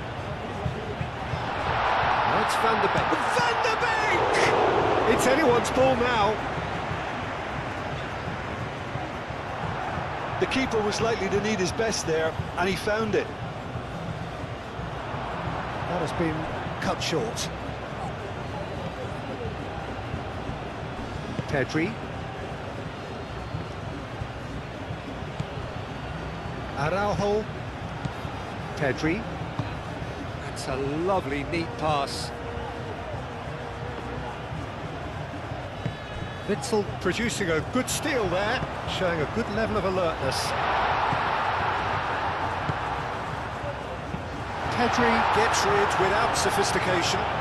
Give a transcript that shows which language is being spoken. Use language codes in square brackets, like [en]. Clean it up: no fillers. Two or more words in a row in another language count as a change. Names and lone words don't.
[en] That's Van de Beek. Van de Beek! It's anyone's ball now. The keeper was likely to need his best there, and he found it. That has been cut short. Pedri. Araujo. Pedri. That's a lovely, neat pass. Witsel producing a good steal there, showing a good level of alertness. Pedri gets rid without sophistication.